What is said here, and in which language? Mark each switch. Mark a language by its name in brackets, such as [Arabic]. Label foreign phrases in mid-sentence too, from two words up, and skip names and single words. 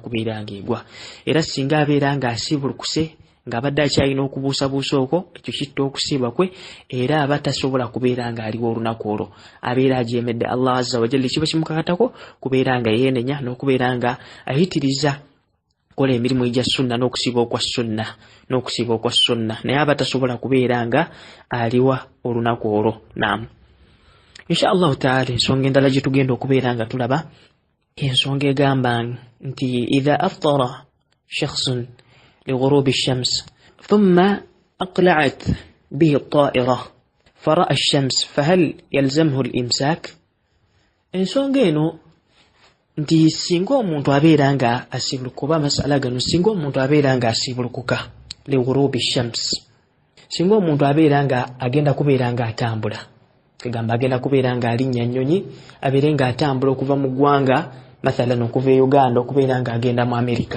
[Ganda] kubeera ng'egwa, era singa abeera ng'asiibulukuse ng'abadde akyalina okubuusabuusa okwo, ekyo kitta okusiiba kwe era aba tasobola kubeera ng'aliwo olunaku olwo, abeera ajemedde [Arabic] الله عز وجل, [Ganda] kiba kimukakatako kubeera nga yeenenya n'okubeera nga ayitiriza kola emirimu egya sunna n'okusiiba okwa sunna naye aba tasobola kubeera nga aliwa olunaku olwo. [Arabic] Naam, إن شاء الله تعالى [Ganda] ensonga endala gye tugenda okubeera nga tulaba ensonga egamba nti [Arabic] إذا أفطر شخص لغروب الشمس ثم أقلعت به الطائرة فرأى الشمس فهل يلزمه الإمساك؟ [Ganda] ensonga eno nti singa omuntu abeera nga asibuluka oba amasala gano singa omuntu abeera nga asibulukuka [Arabic] لغروب الشمس, [Ganda] singa omuntu abeera nga agenda kubeera nga atambula, kegamba agenda kubeera nga alinnya nnyonyi abeere nga atambula okuva mu ggwanga mathalan okuva e Uganda okubeera nga agenda mu Amerika.